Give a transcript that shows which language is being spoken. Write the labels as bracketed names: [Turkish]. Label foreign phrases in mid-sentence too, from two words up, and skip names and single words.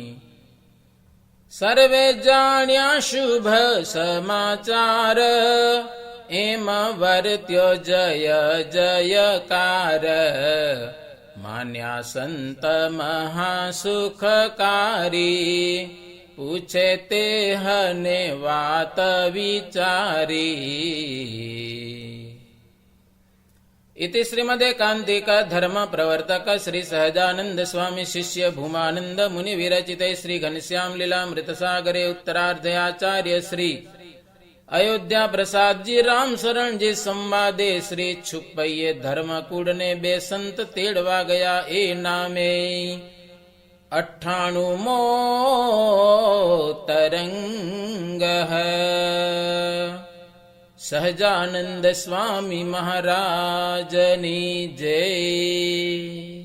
[Gujarati] સર્વે જાણ્યા શુભ સમાચાર એમ વર્ત્યો જય જયકાર. માન્યા સંત મહાસુખકારી પૂછે તે હને વાત વિચારી. [Sanskrit] इति श्रीमदेकान्तिक धर्म प्रवर्तक श्री सहजानंद स्वामी शिष्य भूमानंद मुनि विरचिते श्री घनश्याम लीलामृत सागरे उत्तरार्धे आचार्य श्री अयोध्या प्रसाद जी राम शरण जी संवादे श्री छुपैये धर्मकूड़ [Gujarati] ને બે સંત તેડવા ગયા એ નામે 98મો તરંગ હૈ। સહજાનંદ સ્વામી મહારાજની જય।